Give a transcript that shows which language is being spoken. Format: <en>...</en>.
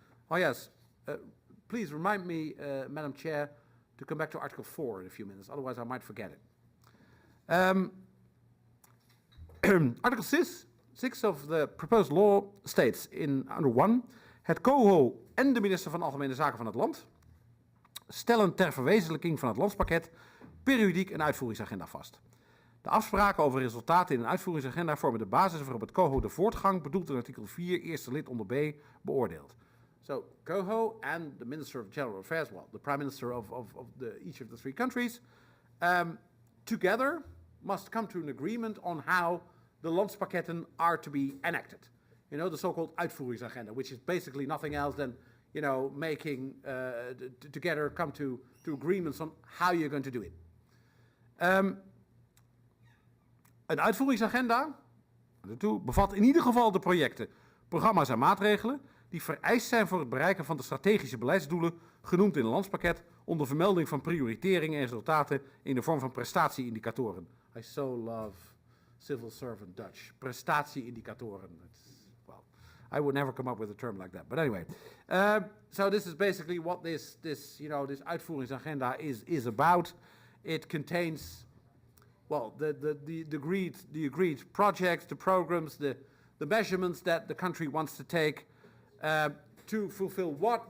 <en>Oh, yes. Please remind me, Madam Chair, to come back to Article 4 in a few minutes. Otherwise, I might forget it. Article 6 of the proposed law states in under 1...</en> <nl>Het COHO en de minister van Algemene Zaken van het land stellen ter verwezenlijking van het landspakket periodiek een uitvoeringsagenda vast. De afspraken over resultaten in een uitvoeringsagenda vormen de basis waarop het COHO de voortgang, bedoeld in artikel 4, eerste lid onder B, beoordeelt.</nl> <en>So, COHO and the Minister of General Affairs, well, the Prime Minister of each of the three countries, together must come to an agreement on how the landspakketten are to be enacted. You know, the so-called uitvoeringsagenda, which is basically nothing else than, you know, making, together come to agreements on how you're going to do it.</en> <nl>Een uitvoeringsagenda bevat in ieder geval de projecten, programma's en maatregelen die vereist zijn voor het bereiken van de strategische beleidsdoelen genoemd in een landspakket onder vermelding van prioriteringen en resultaten in de vorm van prestatieindicatoren.</nl> <en>I so love civil servant Dutch. Prestatieindicatoren. Well, I would never come up with a term like that. But anyway, so this is basically what this uitvoeringsagenda is about. It contains, well, the agreed projects, the programs, the measurements that the country wants to take to fulfill what?</en>